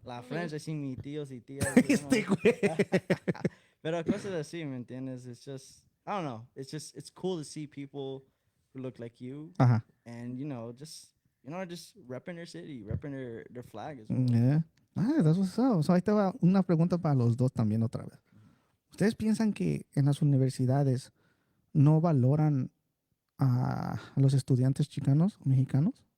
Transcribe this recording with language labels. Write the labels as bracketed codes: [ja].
[es] La French, [en] I see [es] mi tíos y tías. Este güey. Pero cosas así, ¿me entiendes? [en] It's just, I don't know. It's cool to see people who look like you Ajá. and, just repping their city, repping their flag as well. Yeah. That's what's up. So [es] ahí te va una pregunta para los dos también otra vez. ¿Ustedes piensan que en las universidades no valoran a los estudiantes chicanos o mexicanos?